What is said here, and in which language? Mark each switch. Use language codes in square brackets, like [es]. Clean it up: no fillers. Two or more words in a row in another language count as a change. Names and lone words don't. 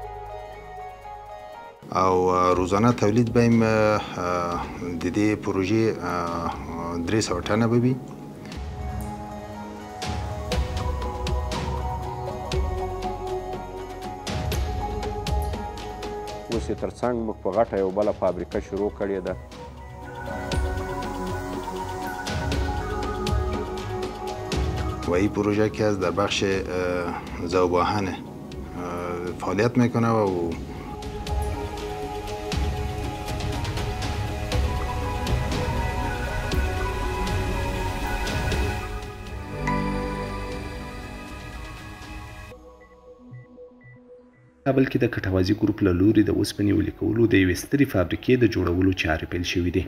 [ps] او روزانه تولید به د دې پروژې 300 ټنه به وي. اوس یې تر څنګ موږ په غټه یو بله فابریکه شروع کړې ده. [fa] و این پروژه که از در بخش ذوب‌آهن فعالیت میکنه و [ps] کابل کې د کټوازي ګروپ له لوري د اوسپنې ویلې کولو د یوې سترې فابریکې د جوړولو چارې پیل شوې دي.